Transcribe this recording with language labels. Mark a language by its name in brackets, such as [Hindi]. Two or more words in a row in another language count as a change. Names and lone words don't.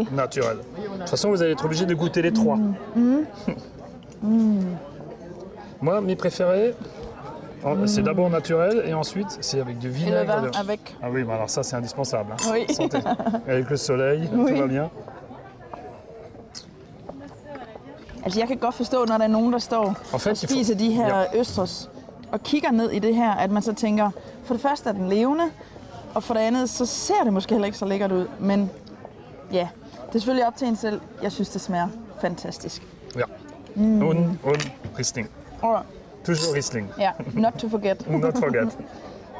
[French] Naturel. De toute façon vous allez être obligé de goûter les trois. Moi mes préférés, c'est d'abord naturel et ensuite c'est avec du vinaigre. Et le vin avec. Ah oui, alors ça c'est indispensable. Hein. Oui. Santé. Avec le soleil, tout va bien. [Danish] Altså jeg kan godt forstå, når der er nogen, der står og spiser de her østers og kigger ned i det her, at man så tænker, for det første er den levende, og for det andet, så ser det måske heller ikke så lækkert ud. Men ja, det er selvfølgelig op til en selv. Jeg synes, det smager fantastisk. [German] Ja. Und Riesling. [English] Alright. [French] Toujours Riesling. [English] Ja, not to forget. Not forget.